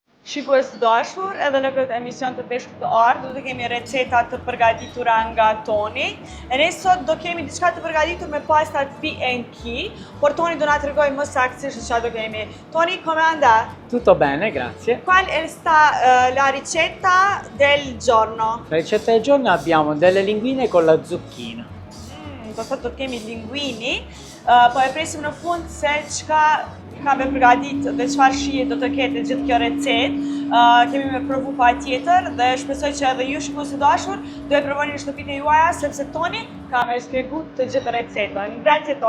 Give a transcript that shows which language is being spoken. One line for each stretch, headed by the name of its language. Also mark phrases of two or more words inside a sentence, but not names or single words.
Albanian: Shikues të dashur, edhe në këtë emision të peshkut të ardhur, do të kemi receta të përgatitura nga Toni. E ne sot do kemi diçka të përgatitur me pastat P&K, por Toni do na tregojë më saktësisht çfarë do kemi. Toni,
Italian: come andà? Tutto bene, grazie. Qual è la ricetta del giorno? La ricetta del giorno abbiamo delle linguine con la zucchina.
Albanian: Do thotë do kemi linguini, po e presim në fund se çka kam me përgatit dhe çfarë shije do të ketë gjithë kjo recetë. Kemi me provu pa tjetër dhe shpresoj që edhe ju shikues të dashur do e provoni në shtëpitë juaja sepse Toni ka me shpjegu të gjithë recetën.
Italian: Grazie Toni.